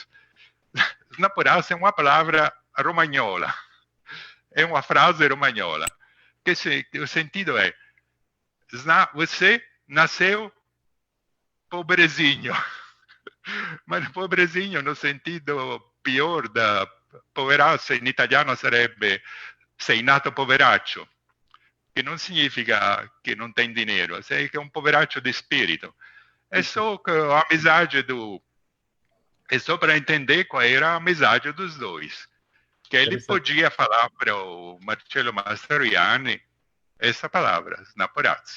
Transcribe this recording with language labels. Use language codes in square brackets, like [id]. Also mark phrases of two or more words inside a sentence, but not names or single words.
[pt] Snaporazzo é uma palavra romagnola, é uma frase romagnola, que o sentido é: você nasceu pobrezinho, mas pobrezinho no sentido pior da poveraccio, [it] in italiano sarebbe sei nato poveraccio. [pt] que não significa que não tem dinheiro, sei que é um poveraccio de espírito. É só que a amizade é só para entender qual era a amizade dos dois. Que ele podia falar para o Marcello Mastroianni essa palavra, snaporazzo.